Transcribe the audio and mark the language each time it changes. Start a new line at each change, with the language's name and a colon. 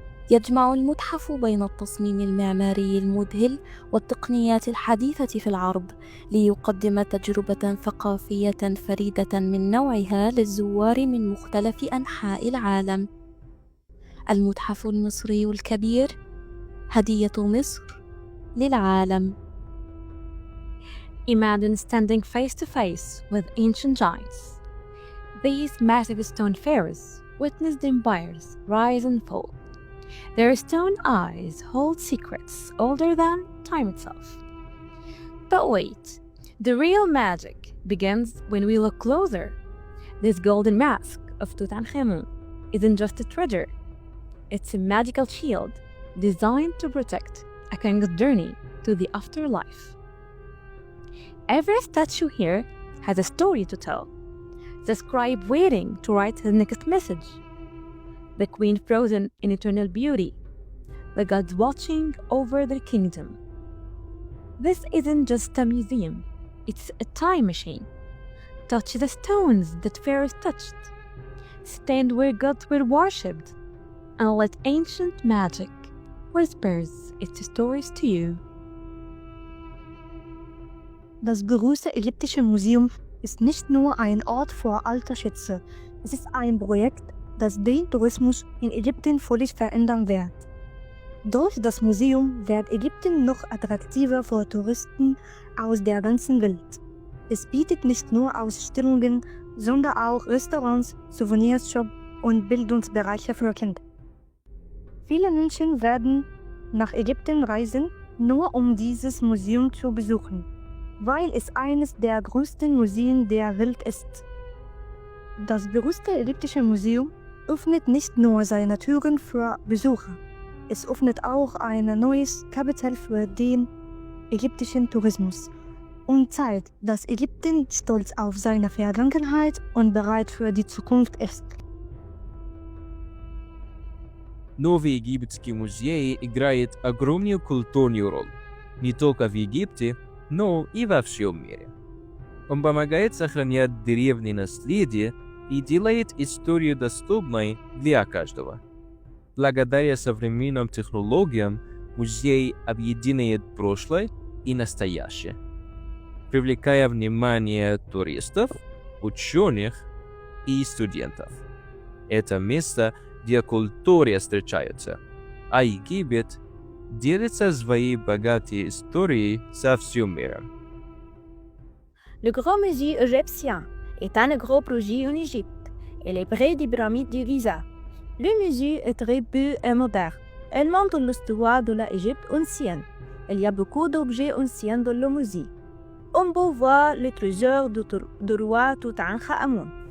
Arabic: يجمع المتحف بين التصميم المعماري المذهل والتقنيات الحديثة في العرض، ليقدم تجربة ثقافية فريدة من نوعها للزوار من مختلف أنحاء العالم. المتحف المصري الكبير، هدية مصر للعالم.
English: Imagine standing face to face with ancient giants. These massive stone pharaohs witnessed empires rise and fall. Their stone eyes hold secrets older than time itself. But wait, the real magic begins when we look closer. This golden mask of Tutankhamun isn't just a treasure, it's a magical shield designed to protect a king's journey to the afterlife. Every statue here has a story to tell. The scribe waiting to write his next message, the queen frozen in eternal beauty, the gods watching over their kingdom. This isn't just a museum, it's a time machine. Touch the stones that pharaohs touched. Stand where gods were worshipped, and let ancient magic whispers its stories to you.
German: Das große Ägyptische Museum ist nicht nur ein Ort für alte Schätze, es ist ein Projekt, das den Tourismus in Ägypten völlig verändern wird. Durch das Museum wird Ägypten noch attraktiver für Touristen aus der ganzen Welt. Es bietet nicht nur Ausstellungen, sondern auch Restaurants, Souvenirshops und Bildungsbereiche für Kinder. Viele Menschen werden nach Ägypten reisen, nur um dieses Museum zu besuchen, weil es eines der größten Museen der Welt ist. Das berühmte Ägyptische Museum öffnet nicht nur seine Türen für Besucher, es öffnet auch ein neues Kapitel für den ägyptischen Tourismus und zeigt, dass Ägypten stolz auf seine Vergangenheit und bereit für die Zukunft ist.
Russian: Новые египетские музеи играют огромную культурную роль не только в Египте, но и во всем мире. Он помогает сохранять древнее наследие и делает историю доступной для каждого. Благодаря современным технологиям музей объединяет прошлое и настоящее, привлекая внимание туристов, ученых и студентов. Это место, где культуры встречаются, а Египет делится своей богатой историей со всем миром.
French: Le Grand Musée égyptien est un gros projet en Égypte. Il est près des pyramides de Giza. Le musée est très beau et moderne. Il montre l'histoire de l'Égypte ancienne. Il y a beaucoup d'objets anciens dans le musée. On peut voir le trésor du roi Toutankhamon.